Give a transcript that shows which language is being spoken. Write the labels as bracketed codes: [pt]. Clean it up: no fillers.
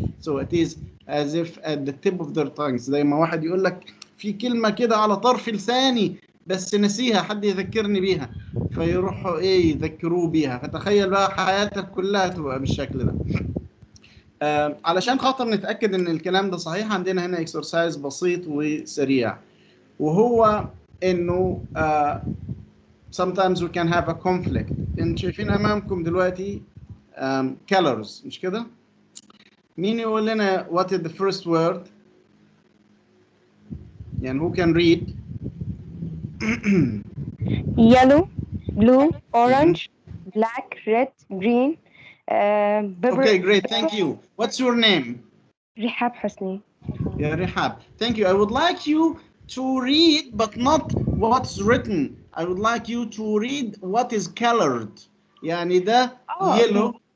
[en] So it is as if at the tip of their tongues. [ar] زي ما واحد يقول لك في كلمة كده على طرف لساني بس نسيها، حد يذكرني بيها، فيروحوا ايه يذكروه بيها، فتخيل بقى حياتك كلها تبقى بالشكل ده. علشان خاطر نتأكد ان الكلام ده صحيح، عندنا هنا اكسرسايز بسيط وسريع، وهو انه [en] sometimes we can have a conflict. [ar] انتوا شايفين امامكم دلوقتي colors مش كده؟ مين يقول لنا [en] what is the first word؟ [ar] يعني [en] who can read؟ yellow, blue, orange, black, red, green. Okay, great, thank you. What's your name? [ar] رحاب حسني. [en] Yeah, Rehab. Thank you. I would like you to read, but not what's written. I would like you to read what is colored. [ar] يعني ده yellow.